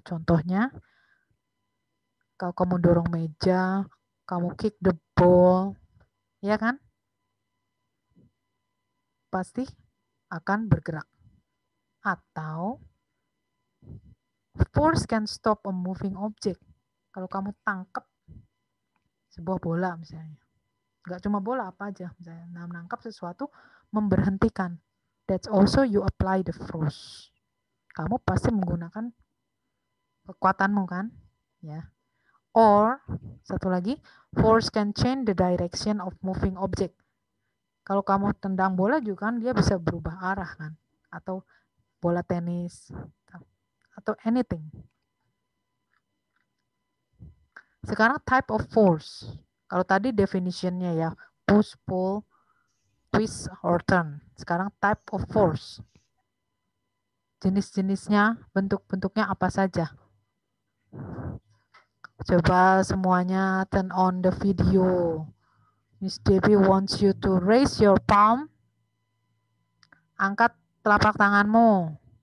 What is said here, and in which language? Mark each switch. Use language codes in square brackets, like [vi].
[id] Contohnya, kalau kamu dorong meja, kamu [en] kick the ball, [id] ya kan? Pasti akan bergerak. Atau [en] force can stop a moving object. [id] Kalau kamu tangkap sebuah bola misalnya. Nggak cuma bola, apa aja. Misalnya menangkap sesuatu, memberhentikan. [en] That's also you apply the force. [id] Kamu pasti menggunakan kekuatanmu kan, ya. [en] Or [id] satu lagi, [en] force can change the direction of moving object. [id] Kalau kamu tendang bola juga kan dia bisa berubah arah kan, atau bola tenis atau anything. Sekarang [en] type of force. [id] Kalau tadi definitionnya ya, [en] push, pull, twist, or turn. [id] Sekarang [en] type of force. [id] Jenis-jenisnya, bentuk-bentuknya apa saja? Coba semuanya [en] turn on the video. Miss Debbie wants you to raise your palm. [id] Angkat telapak tanganmu.